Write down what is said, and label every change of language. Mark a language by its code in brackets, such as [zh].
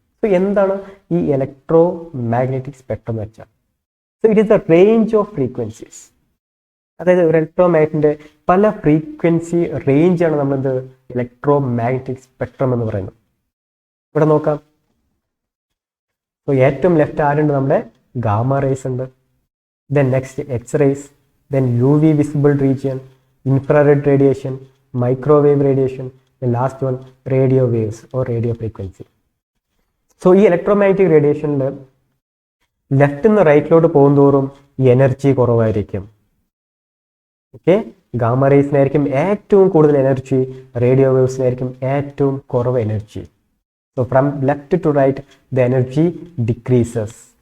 [ml] So എന്താണ് ഈ electro magnetic spectrum എന്ന് വെച്ചാൽ, so [en] It is the range of frequencies. [ml] അതായത് ഒരു ഇലക്ട്രോമാഗ്നറ്റിന്റെ പല ഫ്രീക്വൻസി റേഞ്ചാണ് നമ്മളെന്ത് ഇലക്ട്രോ മാഗ്നറ്റിക് സ്പെക്ട്രം എന്ന് പറയുന്നത്. ഇവിടെ നോക്കാം. സോ ഏറ്റവും ലെഫ്റ്റ് ആരുണ്ട്, നമ്മുടെ ഗാമ റേസ് ഉണ്ട്. [en] Then next X rays, then UV visible region, infrared radiation, microwave radiation, the last one radio waves or radio frequency. [ml] So ഈ ഇലക്ട്രോമാഗ്നറ്റിക് റേഡിയേഷനിൽ ലെഫ്റ്റ് നിന്ന് റൈറ്റിലോട്ട് പോകുന്തോറും എനർജി കുറവായിരിക്കും. ഓക്കെ. ഗാമ റേസിനായിരിക്കും ഏറ്റവും കൂടുതൽ എനർജി, റേഡിയോ വേവ്സിനായിരിക്കും ഏറ്റവും കുറവ് energy. [en] So from left to right the energy decreases.